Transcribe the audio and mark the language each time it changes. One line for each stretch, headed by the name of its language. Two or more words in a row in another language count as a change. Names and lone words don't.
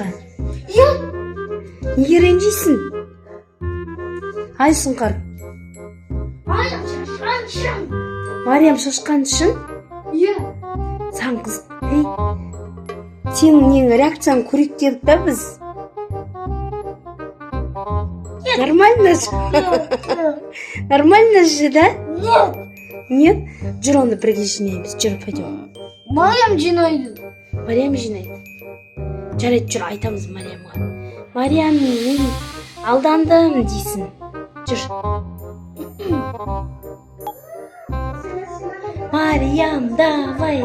Kazakh: Иә. Неге ренжисің? Ай, Сұңқар. Мариям шашқан үшін? Иә. Сан қыз. Ей, сенің реакцияң көрейік дедік па біз?
Russian: Нормально же? Нормально же, да? Нет. Нет?
Kazakh: Жүр, оны бірге жинаймыз. Жүр, пойдем. Мариям жинайды. Мариям жинайды. Жарайды, жүр, айтамыз Мариямға. Мариям, мен алдандым дейсін. Жүр. Мариям, давай.